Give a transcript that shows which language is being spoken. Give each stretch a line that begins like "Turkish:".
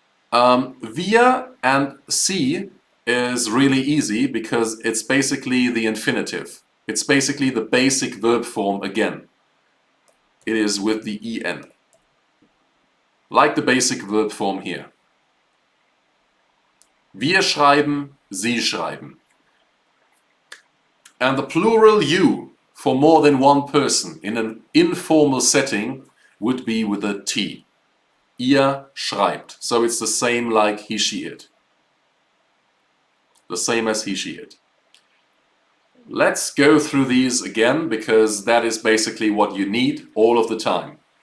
English: Wir and sie is really easy because it's basically the infinitive. It's basically the basic verb form again. It is with the en. Like the basic verb form here.
German: Wir schreiben, sie schreiben.
English: And the plural you for more than one person in an informal setting would be with a T.
German: Ihr schreibt.
English: So it's the same like he, she, it. The same as he, she, it. Let's go through these again because that is basically what you need all of the time.